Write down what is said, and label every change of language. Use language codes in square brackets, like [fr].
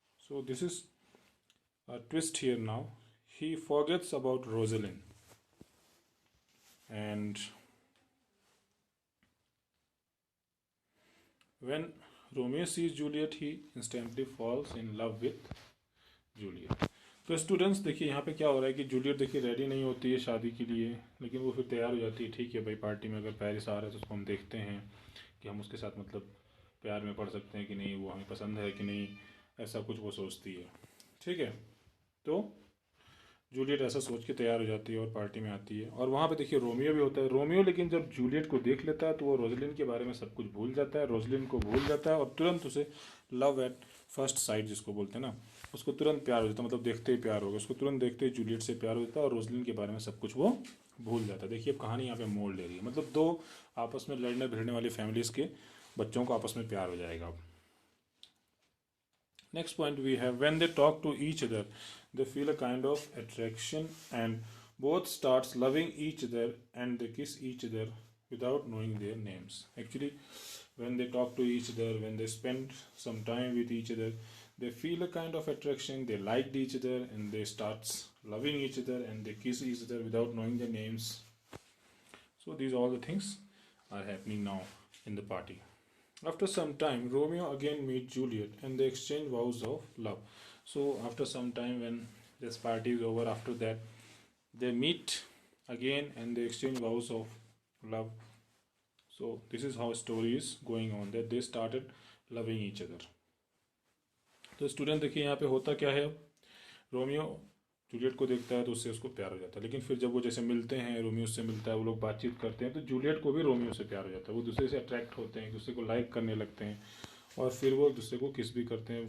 [en] So this is a twist here now. He forgets about Rosalind. And when Romeo sees Juliet, he instantly falls in love with Juliet. [hi] तो students देखिए यहाँ पे क्या हो रहा है कि जूलियट देखिए रेडी नहीं होती है शादी के लिए, लेकिन वो फिर तैयार हो जाती है। ठीक है भाई, पार्टी में अगर पेरिस आ रहा है तो उसको हम देखते हैं कि हम उसके साथ मतलब प्यार में पड़ सकते हैं कि नहीं, वो हमें पसंद है कि नहीं, ऐसा कुछ वो सोचती है। ठीक है, तो जूलियट ऐसा सोच के तैयार हो जाती है और पार्टी में आती है। और वहाँ पे देखिए रोमियो भी होता है। रोमियो लेकिन जब जूलियट को देख लेता है तो वो रोजलिन के बारे में सब कुछ भूल जाता है, रोजलिन को भूल जाता है और तुरंत उसे [en] love at first sight [hi] जिसको बोलते हैं ना, उसको तुरंत प्यार हो जाता है। मतलब देखते ही प्यार हो गया, उसको तुरंत देखते ही जूलियट से प्यार हो जाता है और रोजलिन के बारे में सब कुछ वो भूल जाता है। देखिए अब कहानी यहाँ पे मोड़ ले रही है, मतलब दो आपस में लड़ने भिड़ने वाली फैमिलीज़ के बच्चों को आपस में प्यार हो जाएगा। [en] Next point we have, when they talk to each other, they feel a kind of attraction and both starts loving each other and they kiss each other without knowing their names. Actually, when they talk to each other, when they spend some time with each other, they feel a kind of attraction, they liked each other and they starts loving each other and they kiss each other without knowing their names. So these all the things are happening now in the party. After some time, Romeo again meets Juliet and they exchange vows of love. So after some time, when this party is over, after that they meet again and they exchange vows of love. So this is how story is going on, that they started loving each other. [hi] तो student देखिए यहाँ पे होता क्या है, अब Romeo Juliet को देखता है तो उससे उसको प्यार हो जाता है। लेकिन फिर जब वो जैसे मिलते हैं, रोमियो से मिलता है, वो लोग बातचीत करते हैं, तो जूलियट को भी रोमियो से प्यार हो जाता है। वो दूसरे से अट्रैक्ट होते हैं, एक दूसरे को लाइक करने लगते हैं और फिर वो एक दूसरे को किस भी करते हैं।